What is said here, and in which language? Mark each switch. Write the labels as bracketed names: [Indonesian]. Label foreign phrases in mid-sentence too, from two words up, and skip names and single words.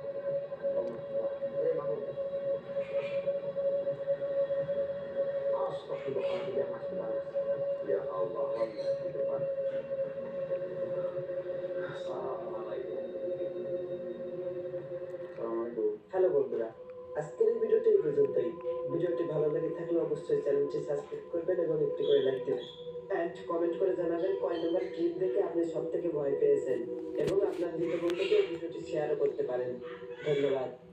[Indonesian] Astagfirullahaladzim yang masih balas. Ya Allah, di depan. Assalamualaikum. Assalamualaikum. [Bangla] হ্যালো বন্ধুরা, আজকের এই ভিডিওটি এই পর্যন্তই। ভিডিওটি ভালো লেগে থাকলে অবশ্যই চ্যানেলটি সাবস্ক্রাইব করবেন এবং একটি করে লাইক দেবেন। এন্ড কমেন্ট করে জানাবেন কয় নম্বর ক্লিপ দেখে আপনি সবথেকে ভয় পেয়েছেন এবং আপনার দ্বিতীয় বন্ধুকে এই ভিডিওটি শেয়ারও করতে পারেন। ধন্যবাদ।